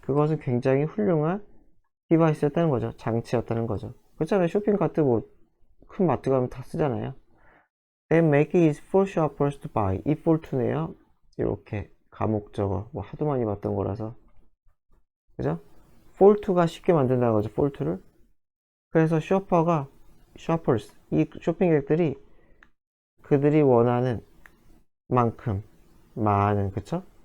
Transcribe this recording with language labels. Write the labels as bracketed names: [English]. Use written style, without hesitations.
[Korean] 그것은 굉장히 훌륭한 디바이스였다는 거죠. 장치였다는 거죠. 그렇잖아요. 쇼핑카트 뭐 큰 마트 가면 다 쓰잖아요. [English] Then make it easy for shoppers to buy. [Korean] 이 폴트네요. 이렇게 가목적어 뭐 하도 많이 봤던 거라서, 그죠? 폴트가 쉽게 만든다는 거죠. 폴트를. 그래서 shoppers 이 쇼핑객들이 그들이 원하는 만큼 많은, 그쵸?